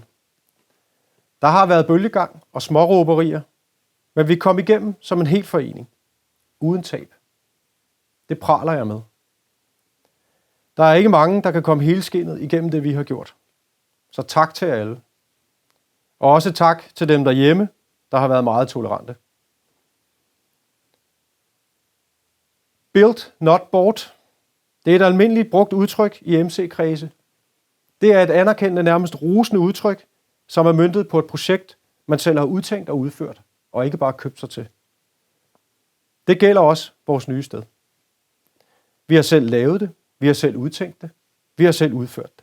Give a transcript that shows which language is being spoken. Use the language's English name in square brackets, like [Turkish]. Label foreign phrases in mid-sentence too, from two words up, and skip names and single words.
[Danish] Der har været bølgegang og småråberier, men vi kom igennem som en hel forening. Uden tab. Det praler jeg med. Der er ikke mange, der kan komme helskindet igennem det, vi har gjort. Så tak til alle. Og også tak til dem derhjemme, der har været meget tolerante. [English] Built, not bought. [Danish] Det er et almindeligt brugt udtryk i MC-kredse. Det er et anerkendende, nærmest rosende udtryk, som er møntet på et projekt, man selv har udtænkt og udført, og ikke bare købt sig til. Det gælder også vores nye sted. Vi har selv lavet det, vi har selv udtænkt det, vi har selv udført det.